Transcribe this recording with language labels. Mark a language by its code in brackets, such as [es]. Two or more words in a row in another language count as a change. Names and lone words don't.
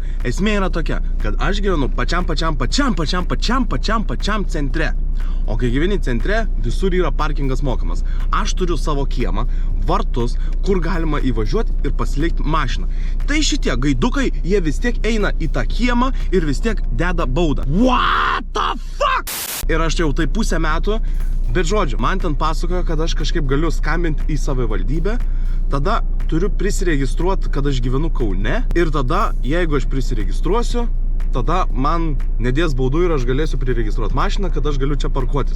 [lt] Esmė yra tokia, kad aš gyvenu pačiam centre. O kai gyveni centre, visur yra parkingas mokamas. Aš turiu savo kiemą, vartus, kur galima įvažiuoti ir pasilikti mašiną. Tai šitie gaidukai, jie vis tiek eina į tą kiemą ir vis tiek deda baudą. [en] What the fuck? [lt] Ir aš jau tai pusę metų, bet žodžiu, man ten pasakojo, kad aš kažkaip galiu skambinti į savivaldybę, tada turiu prisiregistruoti, kad aš gyvenu Kaune ir tada, jeigu aš prisiregistruosiu, tada man nedės baudų ir aš galėsiu priregistruoti mašiną, kad aš galiu čia parkuotis.